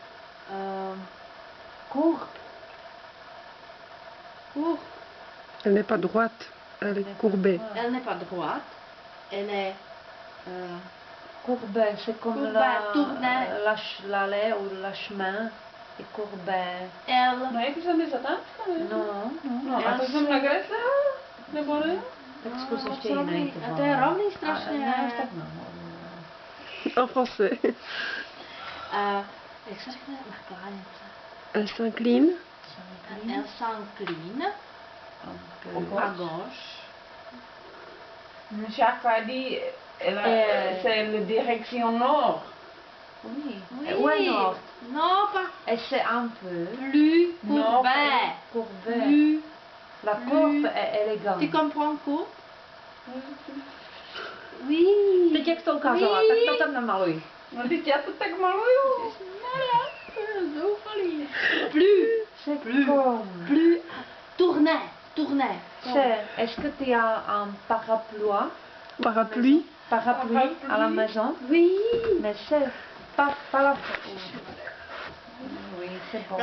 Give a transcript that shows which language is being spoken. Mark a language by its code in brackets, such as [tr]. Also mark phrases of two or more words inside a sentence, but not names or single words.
[fr] Court. courte. Elle n'est pas droite. Elle est courbée. Elle n'est pas droite. Elle est Courbée, c'est comme Courbée, tournée. l'allée ou le chemin est courbé. elle. [cs] No jak jsem mi zatáčka, ne? [fr] Non, non. [cs] No, a to jsem nakreslila? Nebo ne? Tak zkus ještě rovný. jiný. A to je rovný strašně. Ne, tak no. [fr] En français. [cs] Jak se řekne nakláněce? [fr] Elle s'incline. Elle s'incline Un peu. à gauche. Chaque fois dit, c'est la direction nord. Oui. Oui. Ouais, non. Non, pas Et c'est un peu plus Non, courbé. courbé. Plus. La courbe est élégante. Tu comprends courbe? Oui. [cs] Teď jak to ukázala, [fr] Oui. [cs] tak to tam namaluj. No teď já to tak maluju. [fr] Plus. C'est Plus. comme... Plus. Tournez. Tournez. Est-ce que tu as un parapluie Parapluie. Parapluie à la maison? Oui. Mais c'est pas la... Oui, c'est bon.